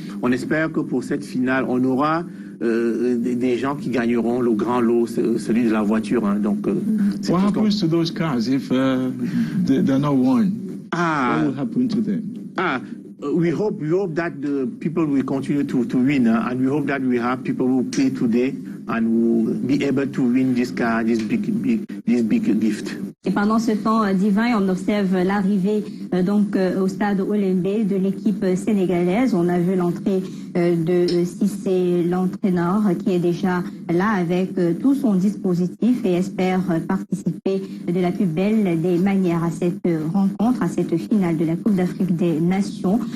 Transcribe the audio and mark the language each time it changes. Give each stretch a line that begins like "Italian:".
French: On espère que pour cette finale on aura des gens qui gagneront le grand lot, celui de la voiture, hein. Donc
English: what happens to those cars if they're not won? What will happen to them? We hope that the people will continue to win, and we hope that we have people who play today and will be able to win this car, this big gift.
French: Et pendant ce temps divin, on observe l'arrivée au stade Olembe de l'équipe sénégalaise. On a vu l'entrée de Cissé, l'entraîneur, qui est déjà là avec tout son dispositif et espère participer de la plus belle des manières à cette rencontre, à cette finale de la Coupe d'Afrique des Nations.